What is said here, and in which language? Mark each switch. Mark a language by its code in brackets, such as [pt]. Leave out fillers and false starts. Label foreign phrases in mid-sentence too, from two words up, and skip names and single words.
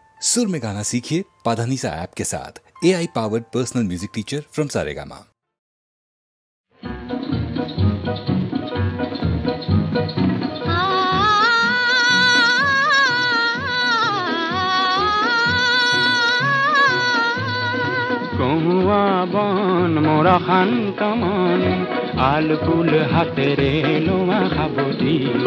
[hi] सुर में गाना सीखिए पाधानीसा ऐप के साथ। [en] AI powered personal music teacher from [hi] सारेगामा। [as] কহুয়া বন মোরা শান্ত মন আল ফুল হাতেৰে লোৱা খাবদি